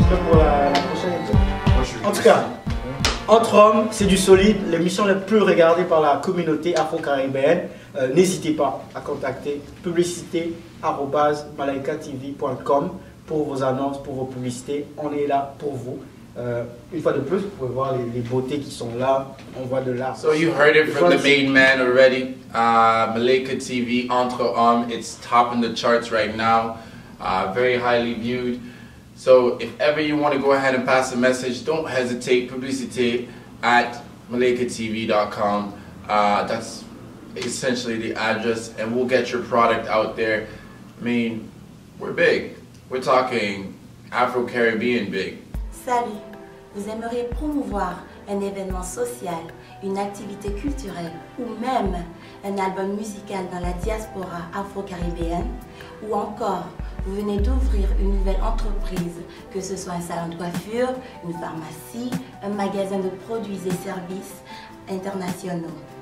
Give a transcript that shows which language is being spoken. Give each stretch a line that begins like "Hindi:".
French: Pour la prochaine épisode. En tout cas, Entre Hommes, c'est du solide, l'émission la plus regardée par la communauté afro-caribéenne. N'hésitez pas à contacter publicité@malaikatv.com pour vos annonces, pour vos publicités. On est là pour vous. Une fois de plus, vous pouvez voir les beautés qui sont là. On voit de l'art.
English: So you heard it from the main man already. Malaika TV, Entre Hommes, it's top in the charts right now. Very highly viewed. So if ever you want to go ahead and pass a message, don't hesitate. Publicité@malaikatv.com. That's essentially the address, and we'll get your product out there. I mean, we're big. We're talking Afro-Caribbean big.
French: Salut, vous aimeriez promouvoir un événement social, une activité culturelle ou même un album musical dans la diaspora afro-caribéenne? Ou encore, vous venez d'ouvrir une nouvelle entreprise, que ce soit un salon de coiffure, une pharmacie, un magasin de produits et services internationaux.